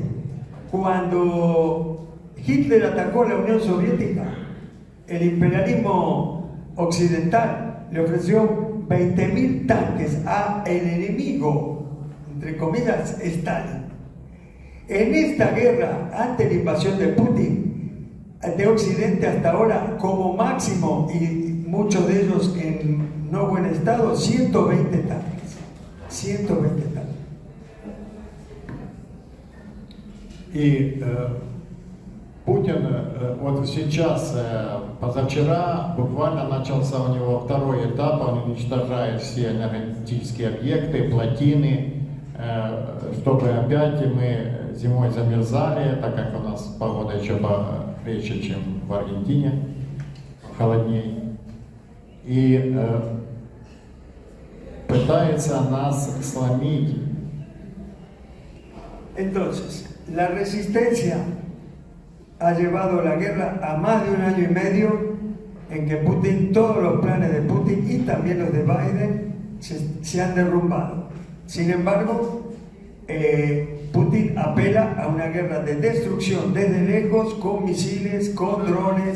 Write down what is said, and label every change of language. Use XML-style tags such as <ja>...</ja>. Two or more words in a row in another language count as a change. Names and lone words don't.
<es>Cuando Hitler atacó la Unión Soviética, el imperialismo occidental le ofreció 20.000 tanques al enemigo, entre comillas, Stalin. En esta guerra, ante la invasión de Putin, de Occidente hasta ahora, como máximo, y muchos de ellos en no buen estado, 120 tanques. 120 tanques.</es> <ru>И Путин вот сейчас, позавчера, буквально начался у него второй этап, он уничтожает все энергетические объекты, плотины, чтобы опять мы зимой замерзали, так как у нас погода еще крепче, чем в Аргентине, холодней. И пытается нас сломить.</ru> <es>Entonces, la resistencia ha llevado la guerra a más de 1 año y medio en que Putin, todos los planes de Putin y también los de Biden se han derrumbado. Sin embargo, Putin apela a una guerra de destrucción desde lejos, con misiles, con drones,</es>